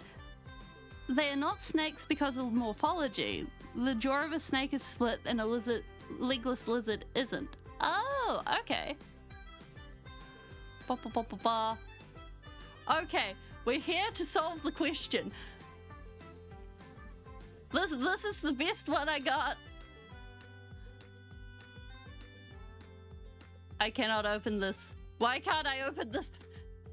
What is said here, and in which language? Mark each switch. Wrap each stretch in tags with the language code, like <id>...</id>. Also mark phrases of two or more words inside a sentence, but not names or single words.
<en>They are not snakes because of morphology. The jaw of a snake is split and a legless lizard isn't. Oh, okay. Ba, ba, ba, ba, ba. Okay, we're here to solve the question. This is the best one I got. I cannot open this. Why can't I open this?</en>